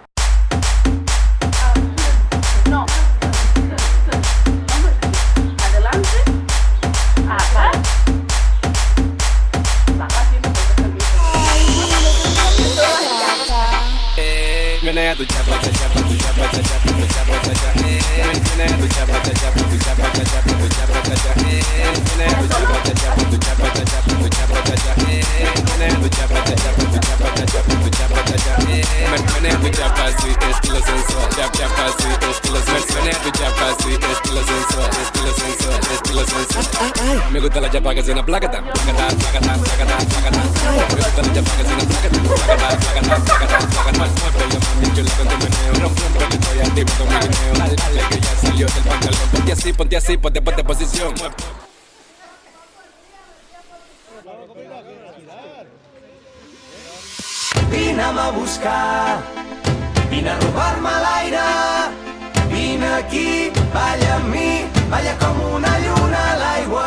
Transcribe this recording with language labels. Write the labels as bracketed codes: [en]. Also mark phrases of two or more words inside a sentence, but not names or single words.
[es] No. Adelante. Atrás. Menea tu chapa, tu chapa, tu chapa, tu chapa, tu chapa, tu chapa. Menea tu chapa, tu chapa, tu chapa, tu chapa, tu chapa, tu chapa. Menea tu chapa, tu chapa, tu chapa, tu chapa, tu chapa, tu chapa. Menea tu chapa, tu chapa, tu chapa, tu chapa, tu chapa, tu chapa. Menea tu chapa, sí, estilo sensual. Chapa, sí, estilo sensual. Menea tu chapa, sí, estilo sensual, estilo sensual, estilo sensual. Me gusta la chapa que suena placata, placata, placata, placata, placata. Me gusta la chapa que suena placata, placata, placata, placata, placata. Yo la canto meneo, rompe que estoy activo con mi guineo. Dale que ya salió del pantalón. Ponte así, ponte posición. [ca] Vine'm a buscar, vine a robar-me l'aire. Vine aquí, balla amb mi, balla com una lluna a l'aigua.